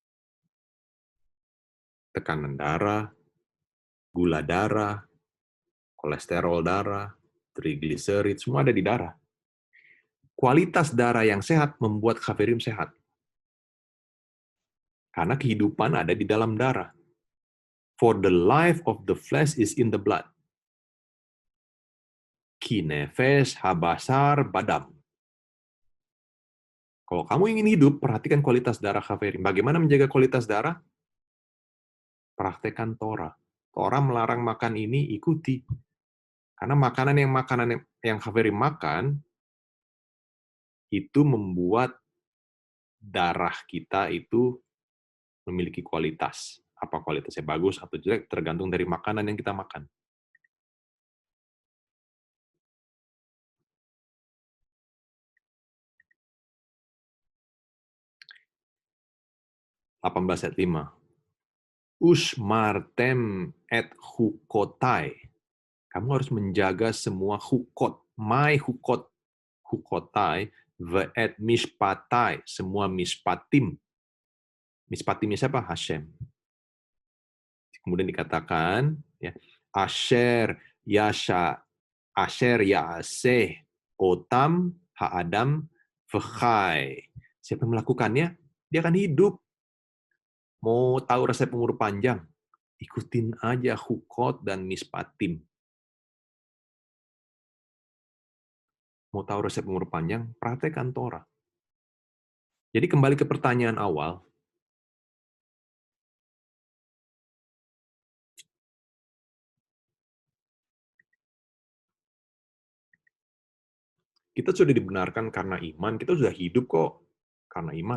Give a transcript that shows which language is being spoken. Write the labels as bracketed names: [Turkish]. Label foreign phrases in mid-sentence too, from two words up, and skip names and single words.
[Indonesian] Tekanan darah, gula darah, kolesterol darah, trigliserid, semua ada di darah. Kualitas darah yang sehat membuat Kaverim sehat. Karena kehidupan ada di dalam darah. [English] For the life of the flesh is in the blood. [Hebrew] כי נפש הבשר בדם. [Indonesian] Kalau kamu ingin hidup, perhatikan kualitas darah Kaverim. Bagaimana menjaga kualitas darah? Praktekkan Torah. Torah melarang makan ini, ikuti. Karena makanan yang Kaverim makan, itu membuat darah kita itu memiliki kualitas. Apa kualitasnya bagus atau jelek, tergantung dari makanan yang kita makan. Ayat 5. [Hebrew] ושמרתם את חקתי. [Indonesian] Kamu harus menjaga semua hukot, my hukot, hukotai, [Hebrew] ואת משפטי, [Indonesian] semua mishpatim. Mishpatimnya siapa? Hashem. Kemudian dikatakan, ya, [Hebrew] אשר יעשה אתם האדם וחי. [Indonesian] Siapa yang melakukannya, dia akan hidup. Mau tahu resep umur panjang? Ikutin aja hukot dan mispatim. Mau tahu resep umur panjang? Praktekkan Torah. Jadi kembali ke pertanyaan awal, kita sudah dibenarkan karena iman, kita sudah hidup kok karena iman.